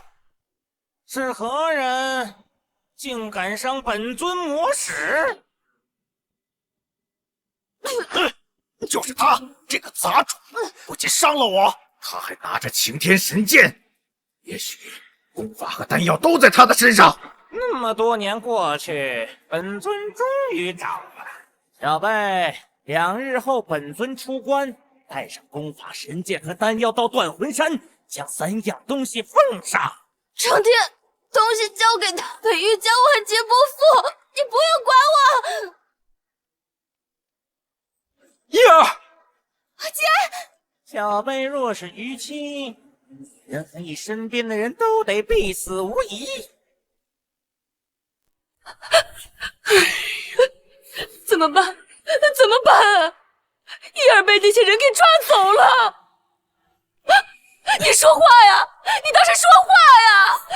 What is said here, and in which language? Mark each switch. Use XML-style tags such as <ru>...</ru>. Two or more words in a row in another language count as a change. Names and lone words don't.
<zh>是何人竟敢傷本尊魔使？就是他，這個雜種，不僅傷了我，他還拿着擎天神劍，也許功法和丹藥都在他的身上。那麼多年過去，本尊終於找了。小輩，2日後本尊出關，帶上功法、神劍和丹藥到斷魂山，將3樣東西奉上。成天，東西交給他，北域將萬劫不復，你不用管我。葉兒，姐，小輩若是逾期，人和你身邊的人都得必死無疑。怎麼辦？怎麼辦啊？葉兒被那些人給抓走了！你說話呀！你倒是說話呀！</zh>